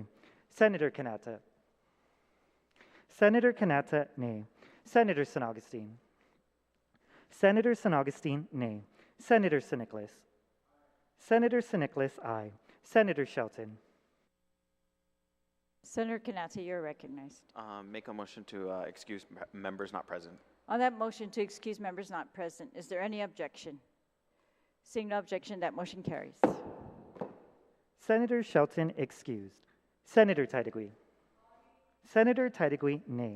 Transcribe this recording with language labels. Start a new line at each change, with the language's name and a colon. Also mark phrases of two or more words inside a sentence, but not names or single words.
English: Senator Canata. Senator Canata, nay. Senator San Augustine. Senator San Augustine, nay. Senator San Nicolas. Senator San Nicolas, aye. Senator Shelton. Senator Canata, you're recognized. Make a motion to excuse members not present. On that motion to excuse members not present, is there any objection? Seeing no objection, that motion carries. Senator Shelton excused. Senator Taitigui. Senator Taitigui, nay.